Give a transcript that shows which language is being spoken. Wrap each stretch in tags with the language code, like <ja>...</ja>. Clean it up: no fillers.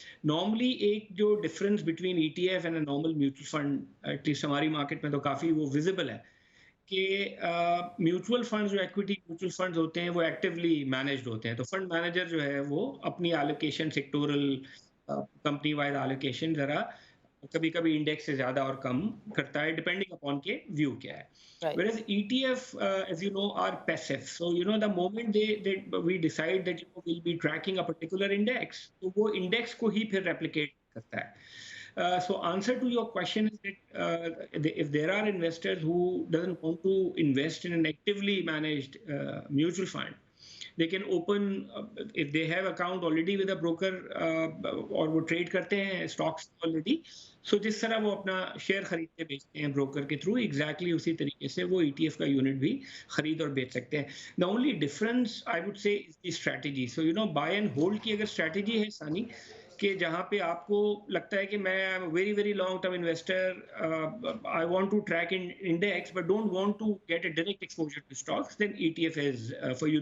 <hi>Normally एक जो</hi> <en>difference between ETF and a normal mutual fund,</en> <hi>at least हमारी market में तो काफ़ी वो विजिबल है कि म्यूचुअल फंड्स जो इक्विटी म्यूचुअल फंड्स होते हैं वो एक्टिवली मैनेज्ड होते हैं. तो फंड मैनेजर जो है वो अपनी allocation, sectoral company wide allocation ज़रा कभी कभी इंडेक्स से ज़्यादा और कम करता है, डिपेंडिंग अपॉन के व्यू क्या है.</hi> <en>Right. Whereas ETF, as you know, are passive. So the moment we decide that we'll be tracking a particular index,</en> <hi>तो वो index को ही फिर replicate करता है.</hi> <en>So answer to your question is that if there are investors who doesn't want to invest in an actively managed mutual fund, they can open, if they have account already with a broker</en> <hi>और वो trade करते हैं stocks already,</hi> <en>so</en> <hi>जिस तरह वो अपना share खरीदते बेचते हैं ब्रोकर के थ्रू, एग्जैक्टली उसी तरीके से वो ETF का यूनिट भी खरीद और बेच सकते हैं.</hi> <en>The only difference I would say is the strategy. So buy and hold</en> <hi>की अगर स्ट्रेटजी है सानी कि जहाँ पे आपको लगता है कि मैं</hi> <en>Very very long term investor, I want to track in index but don't want to get a direct exposure to stocks, then ETF is for you.</en>